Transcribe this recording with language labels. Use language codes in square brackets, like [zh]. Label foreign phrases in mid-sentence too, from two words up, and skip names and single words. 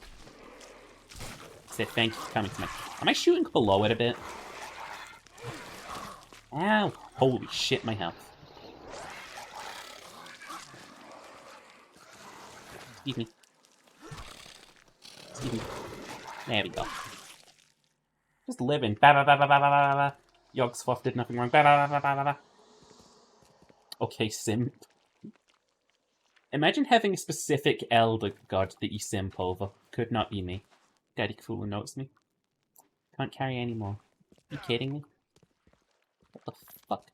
[en] I said thank you for coming to my... Am I shooting below it a bit? Ow! Holy shit, my health. Excuse me. Excuse me. There we go. Just living. Ba ba ba ba ba ba ba ba. Yogsfluff did nothing wrong. Ba ba ba ba ba ba. Okay, simp. Imagine having a specific elder god that you simp over. Could not be me. Daddy Cthulhu notes me. Can't carry any more. Are you kidding me? What the fuck?